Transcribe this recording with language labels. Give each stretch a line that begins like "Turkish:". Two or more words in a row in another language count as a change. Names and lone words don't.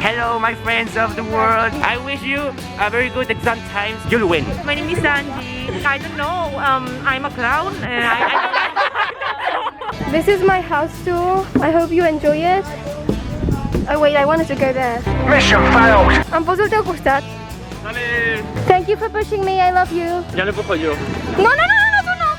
English: Hello, my friends of the world. I wish you a very good exam times. You'll win. My name is Angie. I don't know. I'm a clown, and This is my house tour. I hope you enjoy it. Oh wait, I wanted to go there. Mission failed.
Catalan: Em poso al teu costat. Dale.
English: Thank you for pushing me. I love you.
Spanish: Ya lo empujo yo. No, no, no, no, tú no.